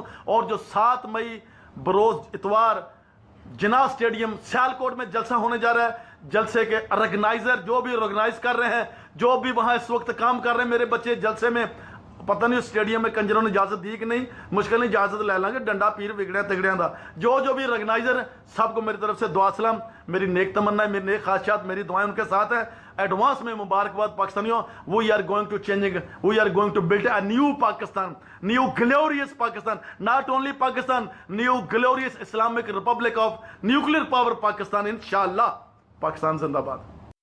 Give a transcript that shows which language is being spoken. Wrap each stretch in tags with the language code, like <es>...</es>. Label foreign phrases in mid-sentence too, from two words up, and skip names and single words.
<ur>اور جو 7 مئی بروز اتوار جناح اسٹیڈیم سیالکوٹ میں جلسہ ہونے جا رہا ہے، جلسے کے آرگنائزر جو بھی آرگنائز کر رہے ہیں، جو بھی وہاں اس وقت کام کر رہے ہیں، میرے بچے جلسے میں، پتہ نہیں اسٹیڈیم میں کنجروں نے اجازت دی کہ نہیں، مشکل نہیں اجازت لے لیں گے،</ur> <pa>ڈنڈا پیر بگڑیا تگڑیاں دا۔</pa> <ur>جو بھی آرگنائزر، سب کو میری طرف سے دعا سلام، میری نیک تمنا ہے، میری نیک خواہشات، میری دعائیں ان کے ساتھ ہیں۔ ایڈوانس میں مبارکباد پاکستانیوں۔</ur> <en>We are going to build a new Pakistan, new glorious Pakistan, not only Pakistan, new glorious Islamic Republic of nuclear power Pakistan, انشاءاللہ۔</en> <ur>پاکستان زندہ باد۔</ur>